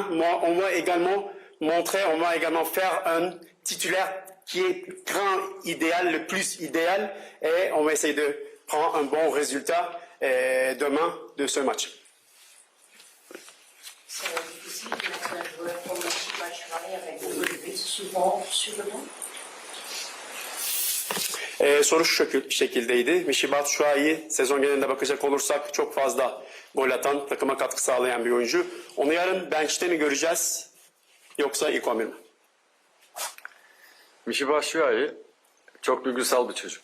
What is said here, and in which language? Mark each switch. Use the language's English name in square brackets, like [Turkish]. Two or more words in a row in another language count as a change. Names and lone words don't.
[French] Moi, on va également montrer, on va également faire un titulaire qui est grand idéal, le plus idéal, et on va essayer de prendre un bon résultat demain de ce match. C'est difficile de mettre un joueur comme Michy Batshuayi avec beaucoup de buts souvent sur le banc. [Turkish] Soru şu şekildeydi. Michy Batshuayi sezon genelinde bakacak olursak çok fazla gol atan, takıma katkı sağlayan bir oyuncu. Onu yarın bench'te mi göreceğiz yoksa ilk 11 mi? Michy Batshuayi çok duygusal bir çocuk.